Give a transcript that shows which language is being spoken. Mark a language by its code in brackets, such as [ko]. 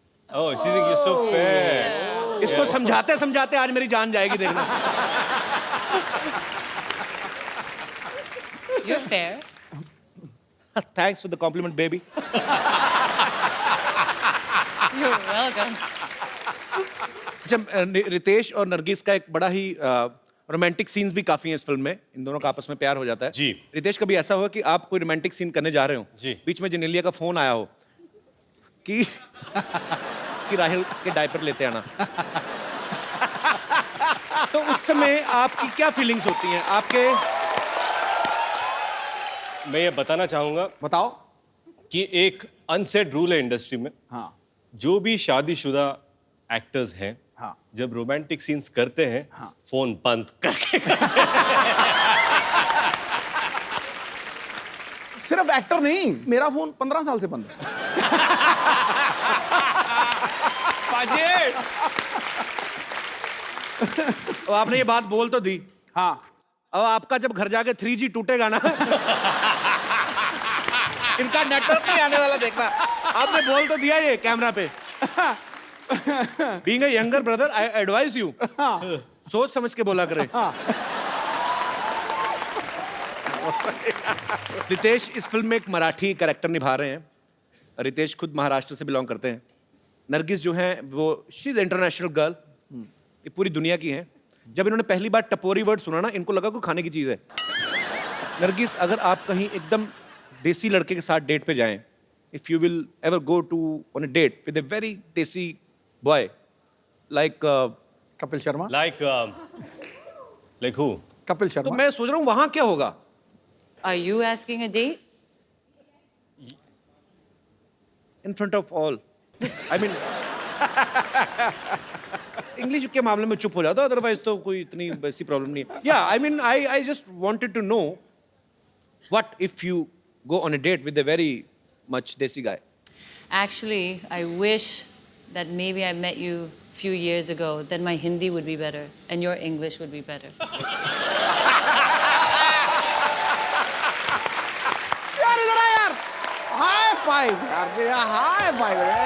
[en] Oh, she think you're so fair. [hi] इसको समझाते समझाते आज मेरी जान जाएगी देखना. [en] You're fair. Thanks for the compliment, baby. You're welcome. [hi] अच्छा रितेश और नरगिस का एक बड़ा ही रोमांटिक सीन्स भी काफी हैं इस फिल्म में. इन दोनों का आपस में प्यार हो जाता है. जी. रितेश कभी ऐसा हुआ कि आप कोई रोमांटिक सीन करने जा रहे हो, जी. बीच में जेनेलिया का फोन आया हो कि राहिल के डायपर लेते आना, तो उस समय आपकी क्या फीलिंग्स होती हैं आपके? मैं ये बताना चाहूंगा बताओ. कि एक अनसेड रूल है इंडस्ट्री में. हाँ. जो भी शादीशुदा एक्टर्स हैं, हाँ. जब रोमांटिक सीन्स करते हैं, हाँ. फोन बंद करके. सिर्फ एक्टर नहीं, मेरा फोन 15 साल से बंद है. तो आपने ये बात बोल तो दी. हाँ. अब आपका जब घर जाके 3G टूटेगा ना, इनका नेटवर्क नहीं आने वाला देखना. आपने बोल तो दिया ये कैमरा पे. [en] Being a younger brother, I advise you. [hi] सोच समझ के बोला करें. रितेश इस फिल्म में एक मराठी कैरेक्टर निभा रहे हैं. रितेश खुद महाराष्ट्र से बिलोंग करते हैं. नरगिस जो है वो [en] she is international girl, [hi] ये पूरी दुनिया की हैं. जब इन्होंने पहली बार टपोरी वर्ड सुना ना, इनको लगा कोई खाने की चीज है. नरगिस अगर आप कहीं एकदम देसी लड़के के साथ डेट पे जाएं, [en] if you will ever go to on a date with a very desi boy like [hi] Kapil Sharma. [en] Like who? [hi] Kapil तो शर्मा. मैं सोच रहा हूँ वहां क्या होगा. [en] Are you asking a date? In front of all. I mean [hi] English के मामले में चुप हो जाता, अदरवाइज तो कोई इतनी वैसी प्रॉब्लम नहीं है. [en] या I mean I just wanted to know what if you go on a date with a very much desi guy. Actually, I wish that maybe I met you a few years ago. Then my Hindi would be better and your English would be better. [hi] यार इधर आ यार. High five यार. High five.